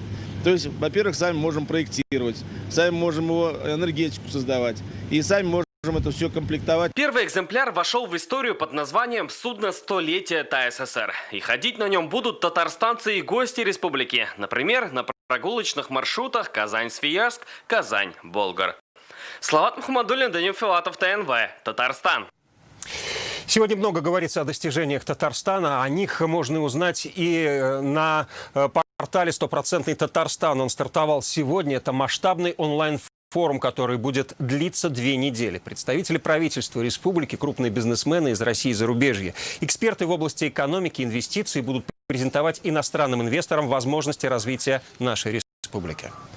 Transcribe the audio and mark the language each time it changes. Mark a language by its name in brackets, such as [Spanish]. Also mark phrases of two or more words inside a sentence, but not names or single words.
[Russian] То есть, во-первых, сами можем проектировать, сами можем его энергетику создавать и сами можем это все комплектовать. Первый экземпляр вошел в историю под названием «Судно столетия ТАССР». И ходить на нем будут татарстанцы и гости республики. Например, на прогулочных маршрутах Казань-Свияжск, Казань-Болгар. Салават Мухаммадуллин, Данил Филатов, ТНВ, Татарстан. Сегодня много говорится о достижениях Татарстана. О них можно узнать и на портале «100% Татарстан». Он стартовал сегодня. Это масштабный онлайн-форум форум, который будет длиться 2 недели. Представители правительства республики, крупные бизнесмены из России и зарубежья, эксперты в области экономики и инвестиций будут презентовать иностранным инвесторам возможности развития нашей республики.